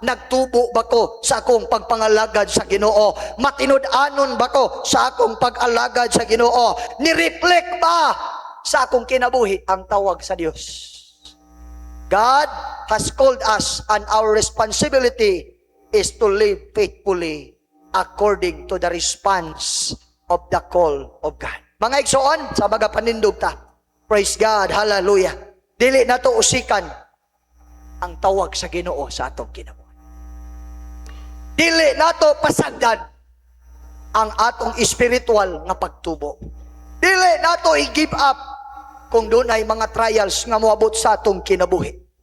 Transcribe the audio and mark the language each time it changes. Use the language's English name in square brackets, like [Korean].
[Cebuano] Nagtubo ba ko sa akong pagpangalagad sa Ginoo? Matinud-anon ba ko sa akong pag-alagad sa Ginoo? Ni-reflect ba sa akong kinabuhi ang tawag sa Dios? [English] God has called us, and our responsibility is to live faithfully according to the response of the call of God. [Cebuano] Mga igsoon, sa mga panindog ta, [English] praise God, [Cebuano] hallelujah. Dili na to usikan ang tawag sa Ginoo sa atong kinabuhi. Dili na to pasagdan ang atong spiritual na pagtubo. Dili na to i-give up kung doon ay mga trials nga moabot sa atong kinabuhi.